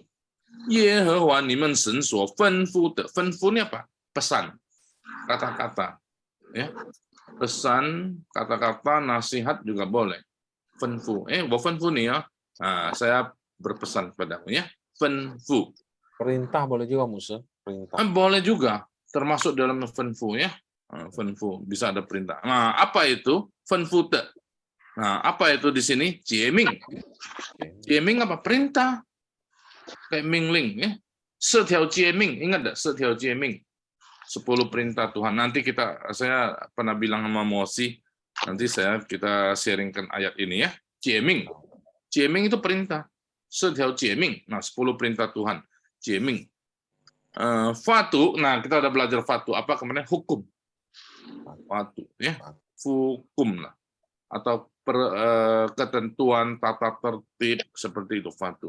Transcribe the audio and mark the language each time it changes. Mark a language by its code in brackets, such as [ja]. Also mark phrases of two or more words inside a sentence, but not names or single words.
[zh] 耶和华你们神所吩咐的，吩咐 [id] ini apa? Pesan, kata-kata, ya. Pesan, kata-kata, nasihat juga boleh. [zh] 吩咐，我吩咐你啊， [id] saya berpesan padamu ya. [zh] 吩咐。 [id] Perintah boleh juga, Musa. Perintah. Boleh juga, termasuk dalam 吩咐 ya. 吩咐, bisa ada perintah. Nah, apa itu? [zh] 吩咐的. [id] Nah, apa itu di sini? [zh] 诫命. [id] 诫命 apa? Perintah. Kayak mingling ya. [zh] 10 条诫命, [id] ingat enggak 10 [zh] 条诫命? [id] 10 perintah Tuhan. Nanti saya pernah bilang sama Mosi, nanti kita sharingkan ayat ini ya. [zh] 诫命. 诫命 [id] itu perintah. [zh] 10 条诫命. [id] Nah, 10 perintah Tuhan. [zh] 诫命. [id] Fatu, nah kita udah belajar fatu. Apa kemarin? Hukum. Fatu ya. Hukum lah. Atau ketentuan tata tertib seperti itu fatu.